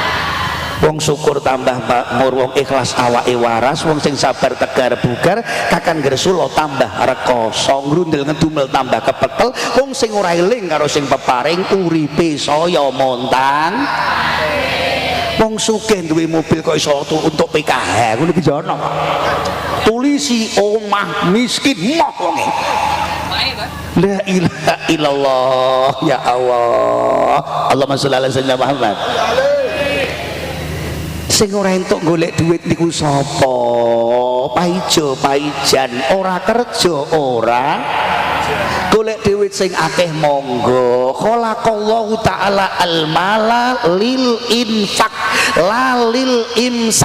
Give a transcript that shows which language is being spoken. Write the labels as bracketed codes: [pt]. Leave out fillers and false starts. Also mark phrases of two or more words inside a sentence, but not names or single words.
[jv] Wong syukur tambah makmur, wong ikhlas awake waras, wong sing sabar tegar bugar, kakan gresula tambah rekoso, ngrundel ngedumel tambah kepekel, wong sing ora eling karo sing peparing uripe saya montang. Wong sugih duwe mobil kok iso untuk PKH, ngono iki jono. Tulisi omah miskin moh wonge. [ar] لا إله إلا الله يا الله. اللهم صل على سيدنا محمد. [jv] Sing ora entuk golek duit niku sapa? Paijo paijan, ora kerja ora. Golek duit sing akeh monggo. [ar] خلق الله تعالى المال للإنفاق، لا للإمساك.